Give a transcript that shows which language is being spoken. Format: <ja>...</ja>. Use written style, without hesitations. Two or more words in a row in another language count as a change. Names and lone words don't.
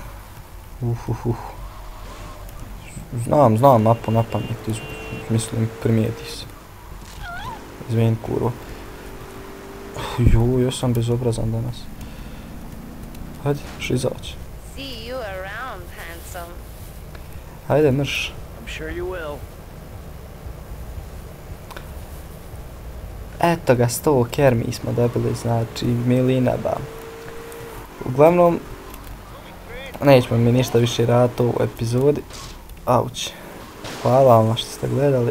<bs>Znam mapu na pamet, mislim primijeti se. Izvini kurvo. Ja sam bezobrazan danas. Hajde, šizaći. Hajde, mrš.</bs> <en>I'm sure you will.</en> <bs>Eto ga, 100 kermi smo dobili, znači milinaba. Uglavnom, nećemo mi ništa više raditi u ovoj epizodi. Auć. Hvala vam što ste gledali.</bs>